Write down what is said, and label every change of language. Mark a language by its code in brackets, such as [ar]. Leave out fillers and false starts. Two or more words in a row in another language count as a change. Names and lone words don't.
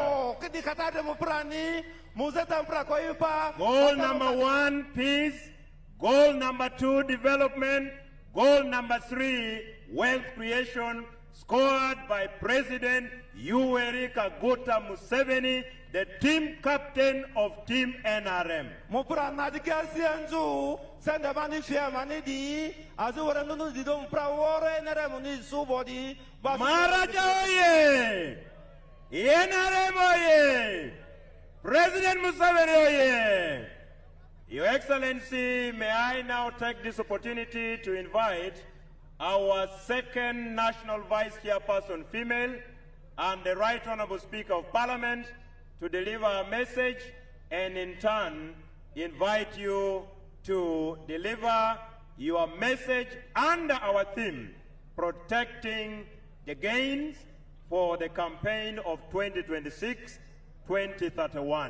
[en] Goal number 1, peace. Goal number 2, development. Goal number 3, wealth creation, scored by President Yoweri Museveni, the team captain of Team NRM. Maracha oye! NRM oye! President Museveni oye! Your Excellency, may I now take this opportunity to invite our second National Vice Chairperson female and the Right Honorable Speaker of Parliament to deliver a message, and in turn invite you to deliver your message under our theme, protecting the gains for the campaign of 2026-2031.